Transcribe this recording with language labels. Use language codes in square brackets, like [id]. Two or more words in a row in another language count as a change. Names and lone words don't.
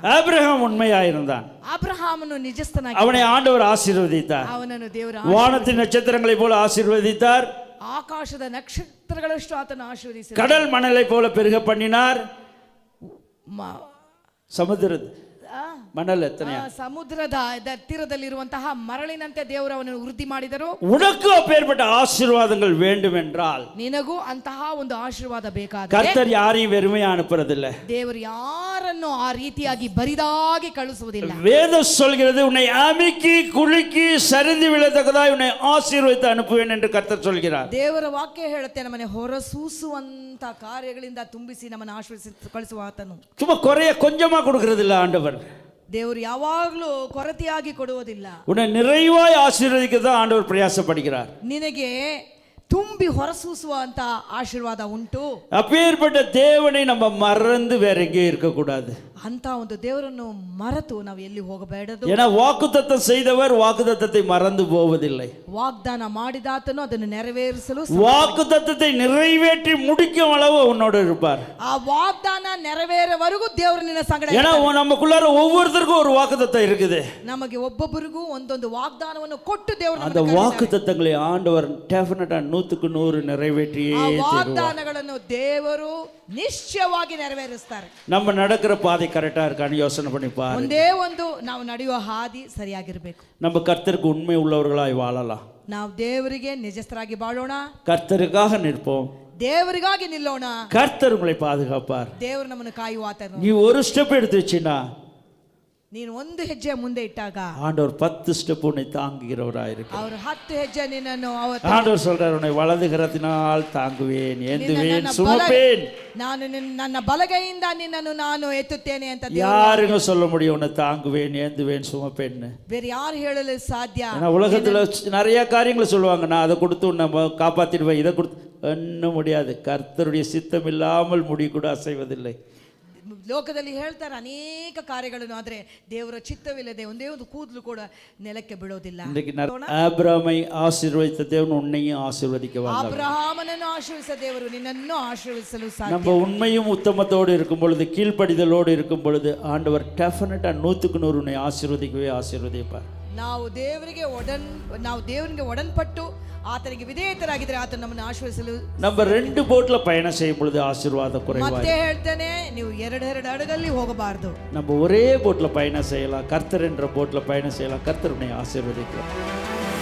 [ta] ஆபிரகாம் உண்மையா இருந்தான். [kn] ಅಬ್ರಹಾಮನು ನಿಜಸ್ಥನಾಗಿ, [ta] அவனை ஆண்டவர் ஆசீர்வதித்தார். [kn] ಅವನನ್ನು ದೇವರು [ta] வானத்தின் நட்சத்திரங்களை போல ஆசீர்வதித்தார். [kn] ಆಕಾಶದ ನಕ್ಷತ್ರಗಳಷ್ಟು ಆತನ ಆಶೀರ್ವದಿಸಿದ. [ta] கடல் மணலை போல பெருக பண்ணினார். [kn] ಸಮುದ್ರ ಮಣಲ್ ಎತ್ತನೆಯ ಸಮುದ್ರದ ತೀರದಲ್ಲಿರುವಂತಹ ಮರಳಿನಂತೆ ದೇವರು ಅವನನ್ನು ವೃದ್ಧಿ ಮಾಡಿದರು. [ta] உனக்கு அப்பேற்பட்ட ஆசீர்வாதங்கள் வேண்டும் என்றால், [kn] ನಿನಗೂ ಅಂತಹ ಒಂದು ಆಶೀರ್ವಾದ ಬೇಕಾದರೆ, [ta] கர்த்தர் யாரையும் வெறுமையா அனுப்புறதில்லை. [kn] ದೇವರು ಯಾರನ್ನು ಆ ರೀತಿಯಾಗಿ ಬರಿದಾಗಿ ಕಳಿಸುವುದಿಲ್ಲ. [ta] வேதம் சொல்கிறது, உன்னை அமுக்கி குலுக்கி சரிந்து விழத்தக்கதாய் உன்னை ஆசீர்வதித்து அனுப்புவேன் என்று கர்த்தர் சொல்கிறார். [kn] ದೇವರ ವಾಕ್ಯ ಹೇಳುತ್ತೆ, ನಮ್ಮನೆ ಹೊರಸೂಸುವಂತ ಕಾರ್ಯಗಳಿಂದ ತುಂಬಿಸಿ ನಮ್ಮನ್ನು ಆಶೀರ್ವದಿಸಿ ಕಳಿಸುವ ಆತನು. [ta] சும்மா குறைய கொஞ்சமா கொடுக்கறதில்ல ஆண்டவர். [kn] ದೇವರು ಯಾವಾಗಲೂ ಕೊರತೆಯಾಗಿ ಕೊಡುವುದಿಲ್ಲ. [ta] உன்னை நிறைவாய் ஆசீர்வதிக்க தான் ஆண்டவர் பிரயாசப்படுகிறார். [kn] ನಿನಗೆ ತುಂಬಿ ಹೊರಸೂಸುವ ಅಂತ ಆಶೀರ್ವಾದ ಉಂಟು. [ta] அப்பேற்பட்ட தேவனை நம்ம மறந்து வேற எங்கேயும் இருக்கக்கூடாது. [kn] ಅಂತ ಒಂದು ದೇವರನ್ನು ಮರೆತು ನಾವು ಎಲ್ಲಿ ಹೋಗಬೇಡದು. [ta] ஏன்னா வாக்குத்தத்தம் செய்தவர் வாக்குத்தத்தத்தை மறந்து போவதில்லை. [kn] ವಾಗ್ದಾನ ಮಾಡಿದಾತನು ಅದನ್ನು ನೆರವೇರಿಸಲು, [ta] வாக்குத்தத்தத்தை நிறைவேற்றி முடிக்கும் அளவு உன்னோட இருப்பார். [kn] ಆ ವಾಗ್ದಾನ ನೆರವೇರವರೆಗೂ ದೇವರು ನಿನ್ನ ಸಂಗಡ. [ta] ஏன்னா நமக்குள்ளார ஒவ்வொருத்தருக்கும் ஒரு வாக்குத்தத்தம் இருக்குது. [kn] ನಮಗೆ ಒಬ್ಬೊಬ್ಬರಿಗೂ ಒಂದೊಂದು ವಾಗ್ದಾನವನ್ನು ಕೊಟ್ಟು ದೇವರು [ta] அந்த வாக்குத்தத்தங்களை ஆண்டவர் டெஃபினட்டா 100% நிறைவேற்றியே தருவார். [kn] ವಾಗ್ದಾನಗಳನ್ನು ದೇವರು ನಿಶ್ಚಯವಾಗಿ ನೆರವೇರಿಸ್ತಾರೆ. [ta] நம்ம நடக்கிற பாதை கரெக்டா இருக்கான்னு யோசனை பண்ணி பாரு. [kn] ಒಂದೇ ಒಂದು ನಾವು ನಡೆಯುವ ಹಾದಿ ಸರಿಯಾಗಿರಬೇಕು. [ta] நம்ம கர்த்தருக்கு உண்மை உள்ளவர்களாய் வாழலாம். [kn] ನಾವು ದೇವರಿಗೆ ನಿಜಸ್ಥರಾಗಿ ಬಾಳೋಣ. [ta] கர்த்தருக்காக நிற்போம். [kn] ದೇವರಿಗಾಗಿ ನಿಲ್ಲೋಣ. [ta] கர்த்தர் உங்களை பாதுகாப்பார். [kn] ದೇವರು ನಮ್ಮನ್ನು ಕಾಯುವಾತನು. [ta] நீ ஒரு ஸ்டெப் எடுத்து வச்சினா, [kn] ನೀನು ಒಂದು ಹೆಜ್ಜೆ ಮುಂದೆ ಇಟ್ಟಾಗ [ta] ஆண்டவர் 10 ஸ்டெப் உன்னை தாங்குகிறவராயிருக்கிறார். [kn] ಅವರು 10 ಹೆಜ್ಜೆ ನಿನ್ನನ್ನು [ta] ஆண்டவர் சொல்றார், உன்னை வலது கரத்தினால் தாங்குவேன், ஏந்துவேன், சுமப்பேன். [kn] ನಾನು ನನ್ನ ಬಲಗೈಯಿಂದ ನಿನ್ನನ್ನು ನಾನು ಎತ್ತುತ್ತೇನೆ ಅಂತ [ta] யாருங்க சொல்ல முடியும் உன்னை தாங்குவேன், ஏந்துவேன், சுமப்பேன்னு? [kn] ಬೇರೆ ಯಾರು ಹೇಳಲು ಸಾಧ್ಯ? [ta] ஏன்னா உலகத்துல நிறைய காரியங்களை சொல்லுவாங்க, நான் அதை கொடுத்து உன்னை காப்பாத்திடுவேன், இதை கொடுத்து. ஒன்றும் முடியாது. கர்த்தருடைய சித்தம் இல்லாமல் முடி கூட அசைவதில்லை. [kn] ಲೋಕದಲ್ಲಿ ಹೇಳ್ತಾರೆ ಅನೇಕ ಕಾರ್ಯಗಳನ್ನು, ಆದರೆ ದೇವರ ಚಿತ್ತವಿಲ್ಲದೆ ಒಂದೇ ಒಂದು ಕೂದಲು ಕೂಡ ನೆಲಕ್ಕೆ ಬೀಳೋದಿಲ್ಲ. ಆಬ್ರಹಾಮೈ ಆಶೀರ್ವದಿಸಿದ ದೇವರು [ta] உன்னையும் ஆசீர்வதிக்க வல்லவர். [kn] ಅಬ್ರಹಾಮನನ್ನು ಆಶೀರ್ವದಿಸಿದ ದೇವರು ನಿನ್ನನ್ನು ಆಶೀರ್ವದಿಸಲು ಸಾಧ್ಯ. [ta] நம்ம உண்மையும் உத்தமத்தோடு இருக்கும் பொழுது, கீழ்ப்படிதலோடு இருக்கும் பொழுது, ஆண்டவர் டெஃபினட்டா 100% உன்னை ஆசீர்வதிக்கவே ஆசீர்வதிப்பார். [kn] ನಾವು ದೇವರಿಗೆ ಒಡನ್ಪಟ್ಟು ಆತನಿಗೆ ವಿಧೇಯತರಾಗಿದ್ರೆ ಆತನು ನಮ್ಮನ್ನು ಆಶೀರ್ವದಿಸಲು. [ta] நம்ம 2 போட்ல பயணம் செய்யும் பொழுது ஆசீர்வாதம் குறைவாய். [kn] ಮತ್ತೆ ಹೇಳ್ತೇನೆ, ನೀವು ಎರಡು ಹಡಗಲ್ಲಿ ಹೋಗಬಾರದು. [ta] நம்ம ஒரே போட்ல பயணம் செய்யலாம். கர்த்தர் என்ற போட்ல பயணம் செய்யலாம். கர்த்தர் உன்னை ஆசீர்வதிக்கிறார்.